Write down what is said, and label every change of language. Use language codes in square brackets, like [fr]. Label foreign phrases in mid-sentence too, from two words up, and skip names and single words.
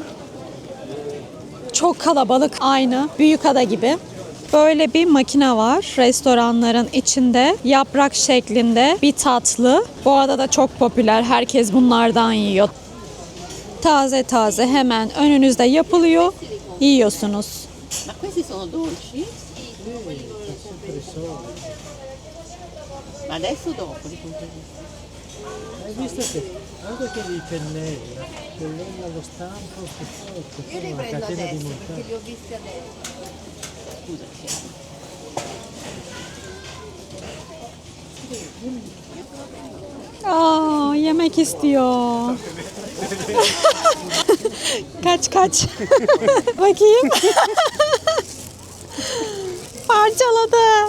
[tr] Çok kalabalık, aynı Büyükada gibi. Böyle bir makine var restoranların içinde. Yaprak şeklinde bir tatlı. Bu adada çok popüler. Herkes bunlardan yiyor. Taze taze hemen önünüzde yapılıyor. Yiyorsunuz. [it] Ma questi sono dolci? Ma adesso dopo li compreremo. Hai visto che anche quelli di pennella, pennella allo stampo, che Io li sono una prendo catena di adesso montaggio. perché li ho visti adesso. Scusa, [tr] Aa, yemek istiyor. Kaç. Bakayım. Parçaladı.